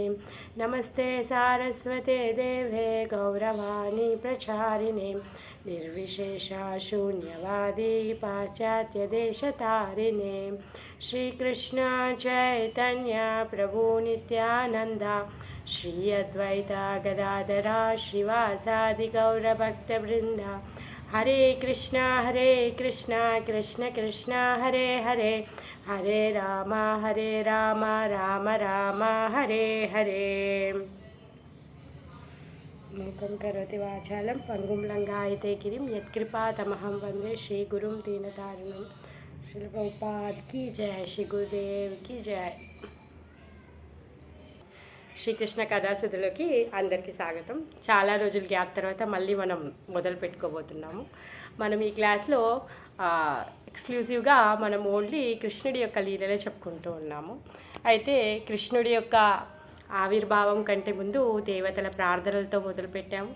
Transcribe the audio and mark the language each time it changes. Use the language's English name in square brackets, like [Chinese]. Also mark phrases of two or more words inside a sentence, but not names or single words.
[Sanskrit] नमस्ते सारस्वते देवे गौरवाणी प्रचारिणे निर्विशेषा शून्यवादी पाश्चात्यदेशतारिणे। श्रीकृष्ण चैतन्य प्रभु नित्यानंद श्री अद्वैता गदाधरा श्रीवासादि गौरभक्तवृंद। हरे कृष्णा कृष्ण कृष्ण हरे हरे, हरे राम राम राम हरे हरे। मूकं करोति वाचालं पंगुं लंघयते गिरिं यत्कृपातमहं वन्दे श्रीगुरुं दीनतारिणं। [Hindi] श्रील प्रभुपाद की जय, श्री गुरुदेव की जय। [Telugu] శ్రీకృష్ణ కథాసుధులకి అందరికీ స్వాగతం. చాలా రోజుల గ్యాప్ తర్వాత మళ్ళీ మనం మొదలు పెట్టుకోబోతున్నాము. మనం ఈ క్లాస్లో ఎక్స్క్లూజివ్గా మనం ఓన్లీ కృష్ణుడి యొక్క లీలలే చెప్పుకుంటూ ఉన్నాము. అయితే కృష్ణుడి యొక్క ఆవిర్భావం కంటే ముందు దేవతల ప్రార్థనలతో మొదలుపెట్టాము.